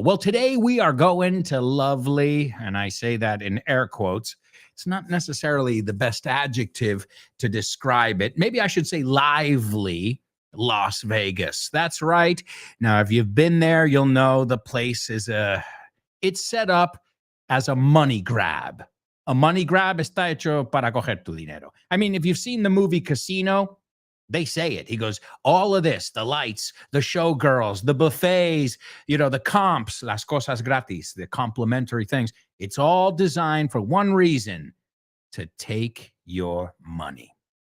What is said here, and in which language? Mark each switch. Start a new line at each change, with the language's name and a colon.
English: Well, today we are going to lovely, and I say that in air quotes. It's not necessarily the best adjective to describe it. Maybe I should say lively Las Vegas. That's right. Now, if you've been there, you'll know the place is it's set up as a money grab.
Spanish: A money grab está hecho para coger tu dinero.
English: I mean, if you've seen the movie Casino, they say it. He goes, all of this, the lights, the showgirls, the buffets, the comps,
Spanish: las cosas gratis,
English: the complimentary things. It's all designed for one reason, to take your money.